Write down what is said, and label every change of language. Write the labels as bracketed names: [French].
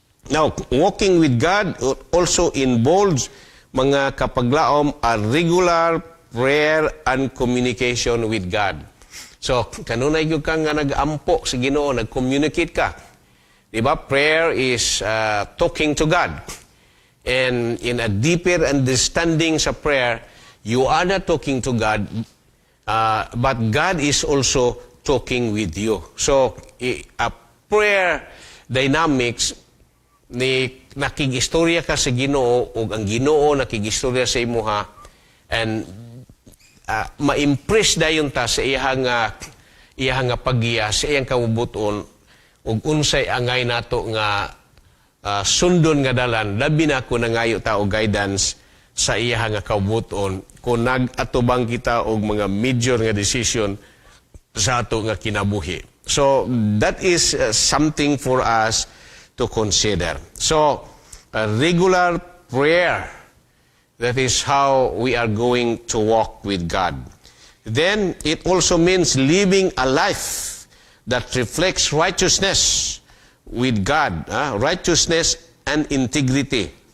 [English] Now, walking with God also involves [Cebuano] mga kapaglaom [English] a regular prayer and communication with God. [Cebuano] So, kanunay gyud ka nga nag-ampo sa Ginoo, nag-communicate ka. Diba? [English] Prayer is talking to God. And in a deeper understanding sa prayer, you are not talking to God, but God is also talking with you. So, a prayer dynamics [Cebuano] ni nakigistorya ka sa Ginoo o ang Ginoo nakigistorya sa imuha, and ma-impress dayon ta sa iyang paggiya, sa iyang kabubuton ug unsay angay nato nga sundon nga dalan, labi na ko nangayo ta og guidance sa iya nga kabubuton kung nag-atubang kita og mga major nga decision sa ato nga kinabuhi. [English] So that is something for us to consider. So regular prayer, that is how we are going to walk with God. Then it also means living a life that reflects righteousness with God, righteousness and integrity.